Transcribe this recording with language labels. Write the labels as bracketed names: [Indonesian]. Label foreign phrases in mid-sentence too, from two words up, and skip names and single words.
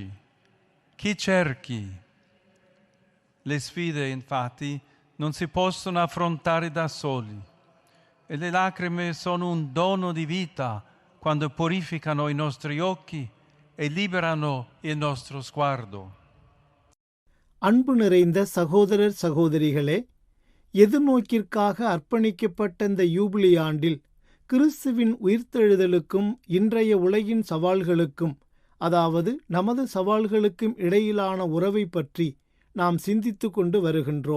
[Italian] Chi cerchi? Le sfide, infatti, non si possono affrontare da soli e le lacrime sono un dono di vita quando purificano i nostri occhi e liberano il nostro sguardo. [Tamil] அன்பு நிறைந்த சகோதரர் சகோதரிகளே, எதிர்நோக்கிற்காக அர்ப்பணிக்கப்பட்ட இந்த யூபிலி ஆண்டில் கிறிஸ்துவின் உயிர்த்தெழுதலுக்கும் இன்றைய உலகின் சவால்களுக்கும், அதாவது நமது சவால்களுக்கும் இடையிலான உறவை பற்றி நாம் சிந்தித்து கொண்டு வருகின்றோம்.